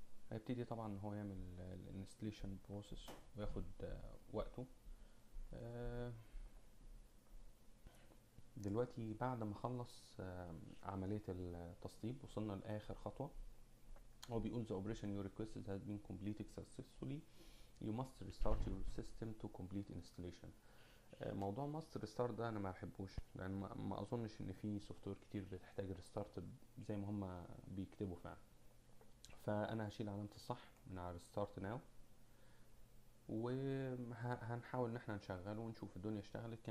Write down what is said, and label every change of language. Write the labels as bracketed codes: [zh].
[ar] هيبتدي طبعا ان هو يعمل الانستليشن بروسيس وياخد وقته. دلوقتي بعد ما خلص عملية التسطيب وصلنا لآخر خطوة. هو بيقول [en] the operation you requested has been completed successfully. You must restart your system to complete installation. [ar] موضوع [en] must restart [ar] ده انا ما بحبوش، لان ما اظنش ان في سوفت وير كتير بتحتاج ريستارت زي ما هم بيكتبوا فعلا. فانا هشيل علامة الصح من على [en] restart now، [ar] وهنحاول ان احنا نشغله ونشوف الدنيا اشتغلت.